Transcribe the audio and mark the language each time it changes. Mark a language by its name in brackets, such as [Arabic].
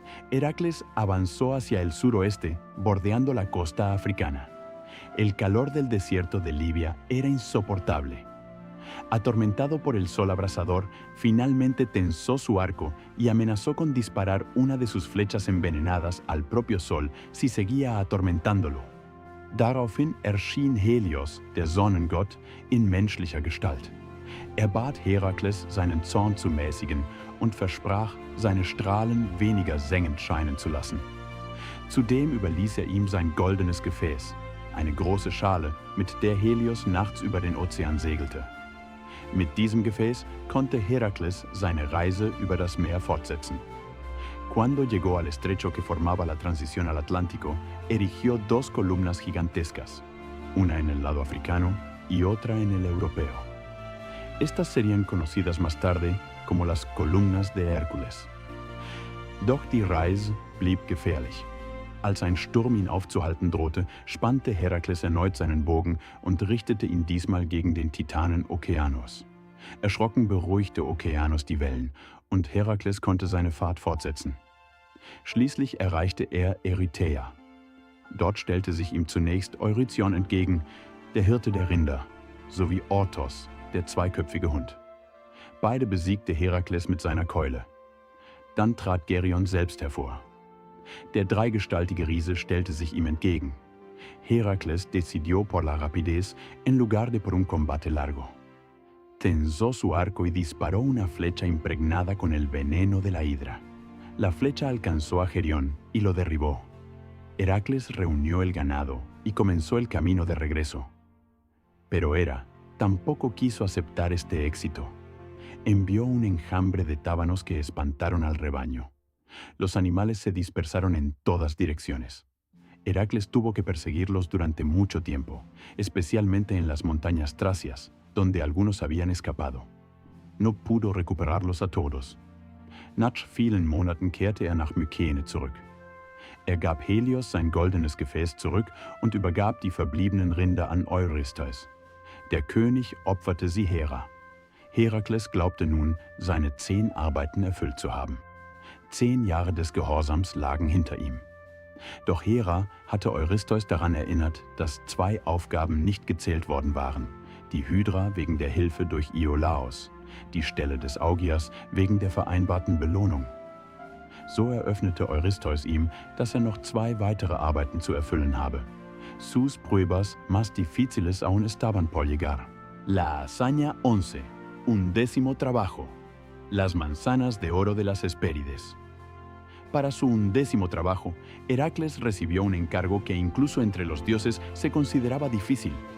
[Spanish] Heracles avanzó hacia el suroeste, bordeando la costa africana. El calor del desierto de Libia era insoportable. Atormentado por el sol abrasador, finalmente tensó su arco y amenazó con disparar una de sus flechas envenenadas al propio sol si seguía atormentándolo. [German] Daraufhin erschien Helios, der Sonnengott, in menschlicher Gestalt. Bat Herakles, seinen Zorn zu mäßigen und versprach, seine Strahlen weniger sengend scheinen zu lassen. Zudem überließ ihm sein goldenes Gefäß, eine große Schale, mit der Helios nachts über den Ozean segelte. Mit diesem Gefäß konnte Herakles seine Reise über das Meer fortsetzen. [Spanish] Cuando llegó al estrecho que formaba la transición al Atlántico, erigió 2 columnas gigantescas, una en el lado africano y otra en el europeo. Estas serían conocidas más tarde como las columnas de Hércules. [German] Doch die Reise blieb gefährlich. Als ein Sturm ihn aufzuhalten drohte, spannte Herakles erneut seinen Bogen und richtete ihn diesmal gegen den Titanen Okeanos. Erschrocken beruhigte Okeanos die Wellen und Herakles konnte seine Fahrt fortsetzen. Schließlich erreichte er Erythea. Dort stellte sich ihm zunächst Eurytion entgegen, der Hirte der Rinder, sowie Orthos, der 2-köpfige Hund. Beide besiegte Herakles mit seiner Keule. Dann trat Gerion selbst hervor. Der 3-gestaltige Riese stellte sich ihm entgegen. [Spanish] Herakles decidió por la rapidez en lugar de por un combate largo. Tensó su arco y disparó una flecha impregnada con el veneno de la hidra. La flecha alcanzó a Gerión y lo derribó. Heracles reunió el ganado y comenzó el camino de regreso. Pero Hera tampoco quiso aceptar este éxito. Envió un enjambre de tábanos que espantaron al rebaño. Los animales se dispersaron en todas direcciones. Heracles tuvo que perseguirlos durante mucho tiempo, especialmente en las montañas tracias, donde algunos habían escapado. No pudo recuperarlos a todos. [German] Nach vielen Monaten kehrte er nach Mykene zurück. Er gab Helios sein goldenes Gefäß zurück und übergab die verbliebenen Rinder an Eurystheus. Der König opferte sie Hera. Herakles glaubte nun, seine 10 Arbeiten erfüllt zu haben. 10 Jahre des Gehorsams lagen hinter ihm. Doch Hera hatte Eurystheus daran erinnert, dass 2 Aufgaben nicht gezählt worden waren: die Hydra wegen der Hilfe durch Iolaos, die Stelle des Augias wegen der vereinbarten Belohnung. So eröffnete Eurystheus ihm, dass er noch 2 weitere Arbeiten zu erfüllen habe. [Spanish] Sus pruebas más difíciles aún estaban por llegar. La hazaña 11, 11º trabajo, las manzanas de oro de las Hespérides. Para su 11º trabajo, Heracles recibió un encargo que incluso entre los dioses se consideraba difícil.